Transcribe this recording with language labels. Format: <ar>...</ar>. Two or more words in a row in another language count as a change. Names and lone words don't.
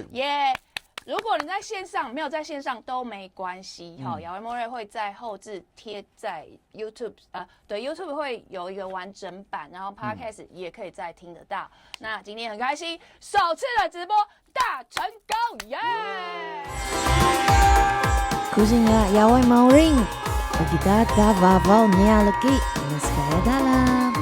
<zh>耶。如果你在线上没有在线上都没关系，好，亚维莫瑞会在后置贴在 YouTube 对 YouTube 会有一个完整版，然后 Podcast 也可以再听得到。那今天很开心，首次的直播大成功，耶</zh> <id>！Kucingnya Yawai Mauring, kita dapat bawanya lagi, neskaya dalam.</id>